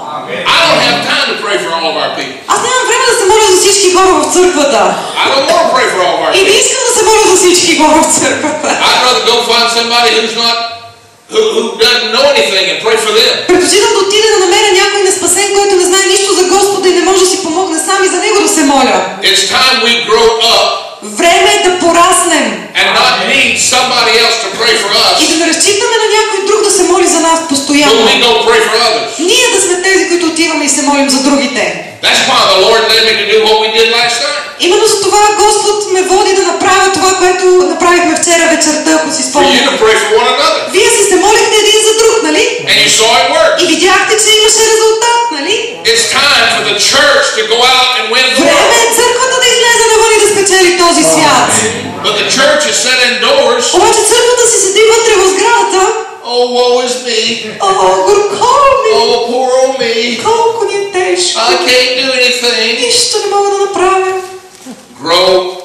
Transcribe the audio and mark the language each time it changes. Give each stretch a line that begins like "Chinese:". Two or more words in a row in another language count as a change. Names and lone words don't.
English: I don't have time to pray for all of our people.
Bulgarian: Аз нямам време да се моля за всички хора в църквата.
English: I don't want to pray for all of our
Bulgarian: И не
English: people.
Bulgarian: искам да се моля за всички хора в църквата.
English: I'd rather go find somebody who doesn't know anything and pray for them.
Bulgarian: Предпочитам да отида да намеря някой неспасен, който не знае нищо за Господа и не може да си помогне сам и за него да се моля.
English: It's time we grow up
Bulgarian: Време е да пораснем
English: and not need somebody else to pray for us,
Bulgarian: и да не разчитаме на някой друг да се моли за нас
English: but
Bulgarian: постоянно.
English: we go pray for others.
Bulgarian: Ние да сме тези, които отиваме и се молим за другите.
English: That's why the Lord led me to do what we did last night.
Bulgarian: Именно за това Господ ме води да направя това, което направихме вчера вечерта, ако си
English: For you
Bulgarian: спомняте.
English: to pray for one another.
Bulgarian: Вие си се молихте един за друг, нали?
English: And you saw it work.
Bulgarian: И видяхте, че имаше резултат, нали?
English: It's time for the church to go out and win the
Bulgarian: Време
English: world.
Bulgarian: е църквата да излезе навън и да спечели този свят.
English: But the church is set indoors.
Bulgarian: Обаче църквата си седи вътре в сградата.
English: Oh, woe is me.
Bulgarian: О, горко ми!
English: Oh, poor old me.
Bulgarian: Колко ни е тежко!
English: I can't do anything.
Bulgarian: Нищо не мога да направя.
English: Grow